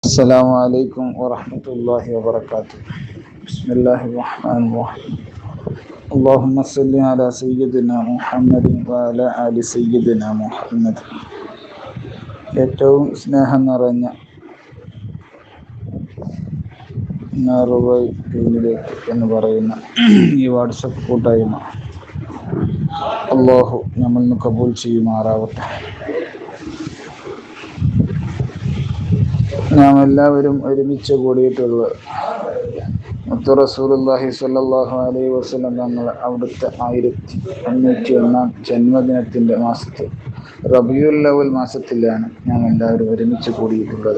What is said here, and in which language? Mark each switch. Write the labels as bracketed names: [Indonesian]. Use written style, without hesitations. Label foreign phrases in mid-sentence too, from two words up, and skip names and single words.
[Arabic] السلام عليكم ورحمة الله وبركاته. بسم الله الرحمن الرحيم. اللهم صل على سيدنا محمد وعلى آل سيدنا محمد. [Malayalam] ഏറ്റവും സ്നേഹം നിറഞ്ഞ ടീമിലേക്ക് എന്ന് പറയുന്ന ഈ വാട്സപ്പ് കൂട്ടായ്മ അല്ലാഹു നമ്മിൽ നിന്ന് കബൂൽ ചെയ്യുമാറാവട്ടെ. നാം എല്ലാവരും ഒരുമിച്ച് കൂടിയിട്ടുള്ളത് മുത്ത് റസൂലുള്ളാഹി [Arabic] صلى الله عليه وسلم [Malayalam] തങ്ങൾ അവിടുത്തെ 1501 ജന്മദിനത്തിൻ്റെ മാസത്തിൽ [Arabic] ربيع الأول [Malayalam] മാസത്തിലാണ് നാം എല്ലാവരും ഒരുമിച്ച് കൂടിയിട്ടുള്ളത്.